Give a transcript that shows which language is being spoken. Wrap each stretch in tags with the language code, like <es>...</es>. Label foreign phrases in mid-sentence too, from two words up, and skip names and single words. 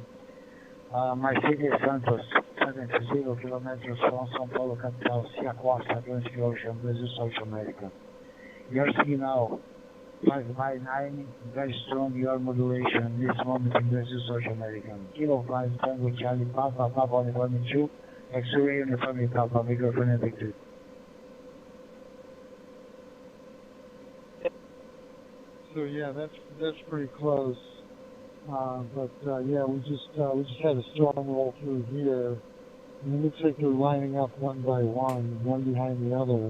<en>My city is Santos. 70 kilometers from São Paulo capital, Sea Costa, Atlantic Ocean, Brazil, South America. Your signal 5x9, very strong, your modulation, this moment in Brazil, South America. Kilo 5 Tango Charlie Papa, Papa Uniforme 2, X-ray Uniforme Papa, microphone detected. So yeah, that's pretty close. Yeah, we just had a storm roll through here, and it looks like they're lining up one by one behind the other.</en>